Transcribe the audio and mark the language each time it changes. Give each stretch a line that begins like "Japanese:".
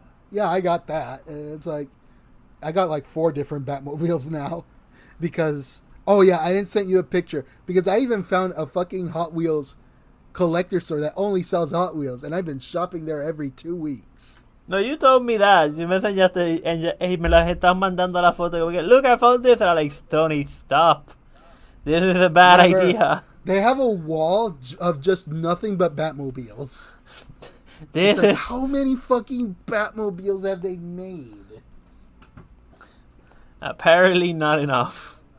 English: Yeah, I got that. It's like I got like 4 different Batmobiles now because oh yeah, I didn't send you a picture because I even found a fucking Hot Wheels collector store that only sells Hot Wheels, and I've been shopping there every 2 weeks. No, you told me that. You
Spanish: me enseñaste y me las estás mandando la foto.
English: Look, I found this. And I'm like, Stoney, stop. This is a bad idea. They have a wall of just nothing but Batmobiles. It's like, how many fucking Batmobiles have they made? Apparently not enough.